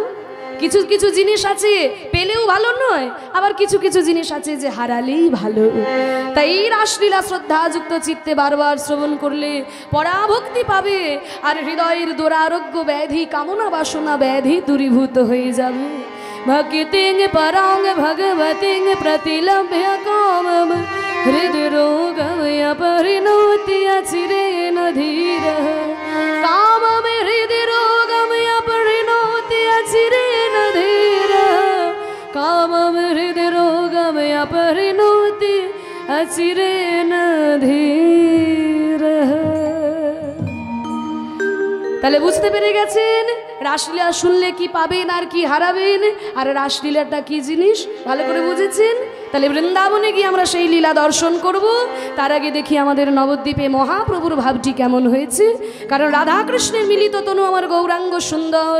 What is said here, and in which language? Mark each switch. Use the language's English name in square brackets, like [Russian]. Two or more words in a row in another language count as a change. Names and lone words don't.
[Bangla] কিছু কিছু জিনিস আছে পেলেও ভালো নয়, আবার কিছু কিছু জিনিস আছে যে হারালেই ভালো। তাই এই রাসলীলা শ্রদ্ধাযুক্ত চিত্তে বারবার শ্রবণ করলে পরাভক্তি পাবে, আর হৃদয়ের দুরারোগ্য ব্যাধি কামনা বাসনা ব্যাধি দূরীভূত হয়ে যাবে। [Sanskrit] भक्तिं परां भगवतीं प्रतिलभ्य कामं हृदरोगं अपरिणोति अचिरेण धीरः। कामं हृदरोगं अपरिणोति अचिरेण धीरः। कामं हृदरोगं अपरिणोति अचिरेण धीरः। [Bangla] তাহলে বুঝতে পেরে গেছেন রাসলীলা শুনলে কি পাবেন আর কি হারাবেন, আর রাসলীলাটা কি জিনিস ভালো করে বুঝেছেন। তাহলে বৃন্দাবনে গিয়ে আমরা সেই লীলা দর্শন করব। তার আগে দেখি আমাদের নবদ্বীপে মহাপ্রভুর ভাবটি কেমন হয়েছে, কারণ রাধাকৃষ্ণের মিলিত তনু আমার গৌরাঙ্গ সুন্দর।